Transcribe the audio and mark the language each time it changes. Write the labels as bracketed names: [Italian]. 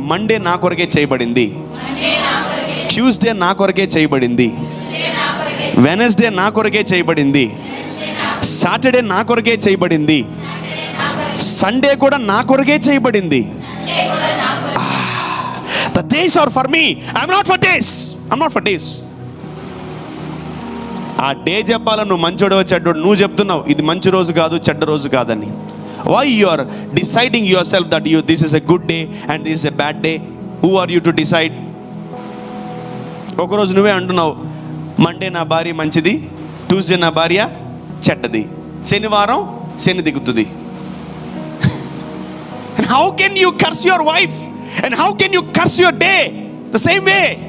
[Telugu] Monday నా కొరకే చేయబడింది, ట్యూస్డే నా కొరకే చేయబడింది, వెనస్డే నా కొరకే చేయబడింది, సాటర్డే నా కొరకే చేయబడింది, సండే కూడా నా కొరకే చేయబడింది. [English] The days are for me. I'm not for days. I'm not for days. [Telugu] ఆ డే చెప్పాల నువ్వు మంచోడు చెడ్డోడు. నువ్వు చెప్తున్నావు ఇది మంచి రోజు కాదు, చెడ్డ రోజు కాదని. [English] Why you are deciding yourself that this is a good day and this is a bad day? Who are you to decide? [Telugu] ఒకరోజు నువ్వే అంటున్నావు మండే నా భార్య మంచిది, ట్యూస్డే నా భార్య చెడ్డది, శనివారం శని దిగుతుంది. [English] And how can you curse your wife? And how can you curse your day the same way?